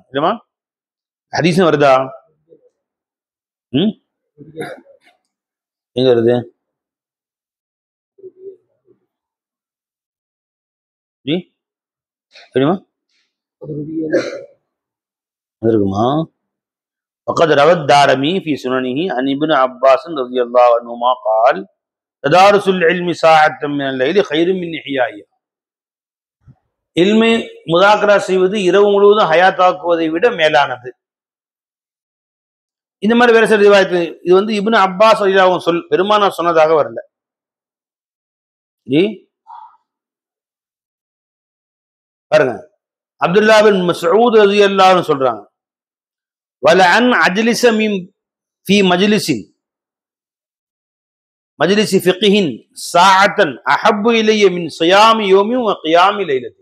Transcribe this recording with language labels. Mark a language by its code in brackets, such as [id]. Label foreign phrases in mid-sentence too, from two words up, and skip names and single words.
[ta] இல்லையா ஹதீஸ் வருதா? எங்க வருது ஜி? தெரியுமா இருக்குமா? [ar] وقد روى الدارمي في سننه عن ابن عباس رضي الله عنهما قال تدارس العلم ساعة من الليل خير من إحيائها. [ta] இல்மை முதாக்கரா செய்வது இரவு முழுவதும் ஹயாத்தாக்குவதை விட மேலானது. இந்த மாதிரி வேற சில ரிவாயத்து. இது வந்து இப்னு அப்பாஸ் ரலியல்லாஹு சொல் பெருமானார் சொன்னதாக வரல. பாருங்க, அப்துல்லா பின் மஸ்ஊத் [ar] رضي الله عنه சொல்றாங்க, ولأن أجلس في مجلس فقه ساعة أحب إلي من صيام يوم وقيام ليلة.